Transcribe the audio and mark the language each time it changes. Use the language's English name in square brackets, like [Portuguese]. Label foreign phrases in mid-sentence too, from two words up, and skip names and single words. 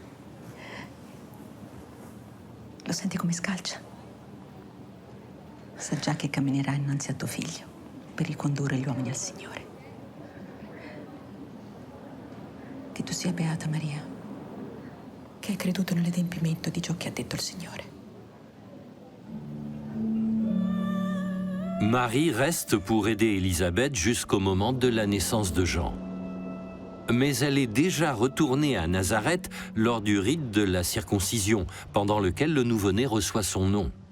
[Italian] Lo senti come scalcia? Sa già che camminerà innanzi a tuo figlio per ricondurre gli uomini al Signore. Che tu sia beata, Maria, che hai creduto nell'adempimento di ciò che ha detto il Signore. [French] Marie reste pour aider Élisabeth jusqu'au moment de la naissance de Jean. Mais elle est déjà retournée à Nazareth lors du rite de la circoncision, pendant lequel le nouveau-né reçoit son nom.